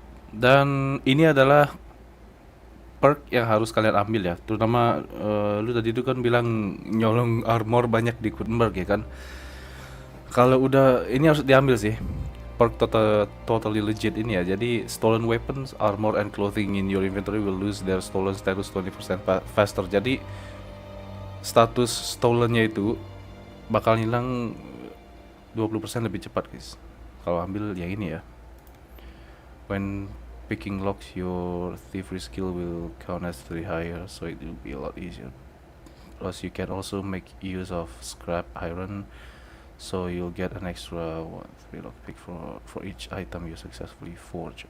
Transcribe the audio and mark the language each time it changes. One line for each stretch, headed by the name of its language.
Indonesian: Dan ini adalah perk yang harus kalian ambil ya, terutama lu tadi itu kan bilang nyolong armor banyak di Gutenberg ya kan. Kalau udah ini harus diambil sih perk
English: totally legit
Indonesian: ini ya.
English: Jadi stolen weapons, armor and clothing in your inventory will lose their stolen status 20% faster.
Indonesian: Jadi status stolennya itu bakal hilang 20% lebih cepat guys kalau ambil yang ini ya.
English: When picking locks, your thievery skill will count as 3 higher, so it will be a lot easier. Plus, you can also make use of scrap iron, so you'll get an extra 3 lockpick for each item you successfully forge.